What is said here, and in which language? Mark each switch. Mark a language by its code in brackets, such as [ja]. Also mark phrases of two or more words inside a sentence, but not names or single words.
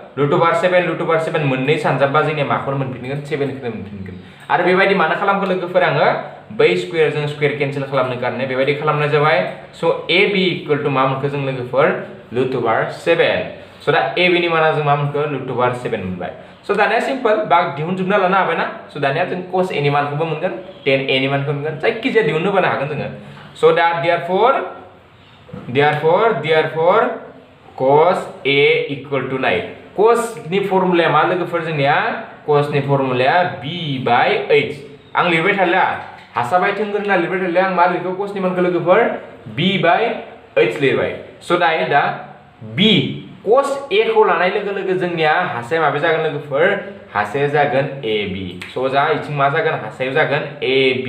[brx] √7 मोननै सानजाबबा जोंनिया माखौ मोनफिनगोन 7 खौ मोनफिनगोन आरो बेबायदि मानो खालामखो लोगोफोर आङो बै स्क्वायर जों [en] square cancel [brx] खालामनो कारणे बेबायदि खालामनाय जाबाय सो [en] AB equal to [brx] मा मोनखो जों लोगोफोर √7 सो दा AB नि माना जों मा मोनखो √7 मोनबाय सो दानिया सिम्पल बाग दिहुनजोबना लानो हाबाय ना सो दानिया जों cos A नि मानखौबो मोनगोन tan A नि मानखौ मोनगोन जायखि जाया दिहुननो बानो हागोन जोङो सो दा therefore [en] cos A equal to 9 [brx] cos नि फर्मुलाया मा लोगोफोर जोंनिया cos नि फर्मुलाया b/h आं लिरबाय थाला हासाबाय थोंगोन होनना लिरबाय थाला आं मा लिरखो cos नि मानखौ लोगोफोर b/h लिरबाय सो दायो दा b cos A खौ लानाय लोगो लोगो जोंनिया हासाया माबे जागोन लोगोफोर हासाया जागोन AB सो जा इथिं मा जागोन हासाया जागोन AB